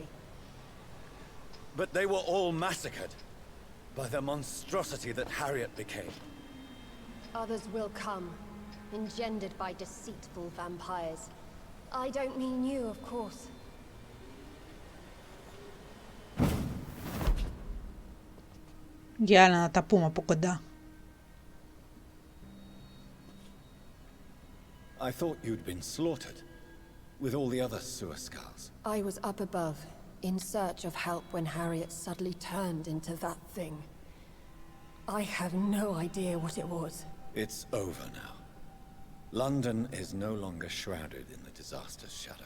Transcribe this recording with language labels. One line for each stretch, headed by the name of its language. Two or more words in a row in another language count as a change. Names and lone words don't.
English: But they were all massacred by the monstrosity that Harriet became. Others will come, engendered by deceitful vampires. I don't mean you, of course.
Greek: Για να τα πούμε από κοντά.
English: I thought you'd been slaughtered, with all the other sewer skulls. I was up above, in search of help when Harriet suddenly turned into that thing. I have no idea what it was. It's over now. London is no longer shrouded in the disaster's shadow.